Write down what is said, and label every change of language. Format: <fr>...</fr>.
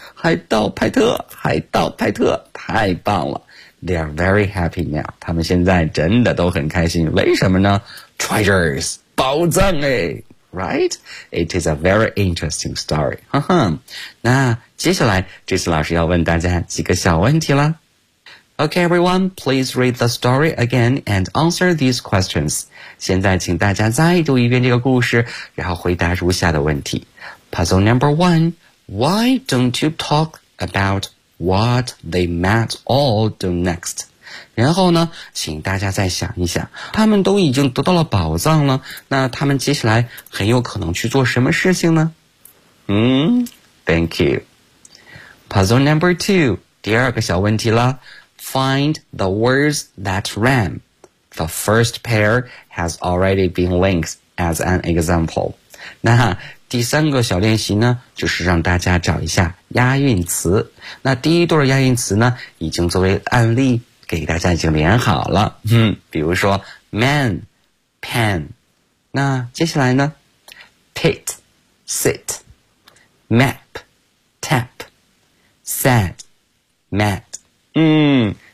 <zh>海盗派特，海盗派特，太棒了。</zh> <en>They are very happy now.</en> <zh>他们现在真的都很开心。为什么呢？</zh> <en>Treasures,</en> <zh>宝藏诶。</zh> <en>Right? It is a very interesting story.</en> <zh>哈哈。那接下来这次老师要问大家几个小问题了。</zh> <en>Okay, everyone, please read the story again and answer these questions.</en> <zh>现在请大家再读一遍这个故事，然后回答如下的问题。</zh> <en>Puzzle number one, why don't you talk aboutWhat they might all do next.</en> <zh>然后呢，请大家再想一想，他们都已经得到了宝藏了，那他们接下来很有可能去做什么事情呢？</zh> <en>Thank you. Puzzle number two.</en> <zh>第二个小问题了。</zh> <en>Find the words that rhyme. The first pair has already been linked as an example.</en> <zh>那第三个小练习呢，就是让大家找一下押韵词。那第一对押韵词呢，已经作为案例给大家已经连好了。比如说</zh> <en>man, pan。</en> <zh>那接下来呢</zh> <en>？pit, sit, map, tap, sad, mad。</en>